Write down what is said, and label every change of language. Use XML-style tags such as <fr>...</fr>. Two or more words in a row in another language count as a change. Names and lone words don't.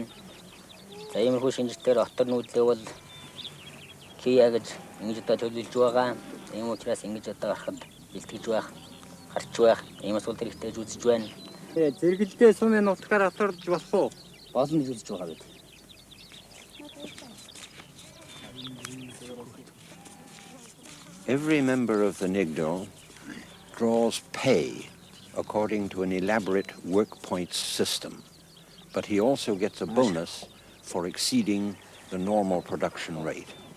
<mn>За иймэрхүү шинжлэлээр отор нүүдлээ бол кия гэж ингэж одоо төлөвлөж байгаа. Ийм учраас ингэж одоо гарахад бэлтгэж байх, гарч байх, ийм асуулт хэрэгтэй гэж үзэж байна. Зэрэгэлдээ сумын нутгаар отордж болох уу? Болно гэж үзэж байгаа бид.</mn> <en>Every member of the Nigo draws pay according to an elaborate work points system, but he also gets a bonus for exceeding the normal production rate.</en>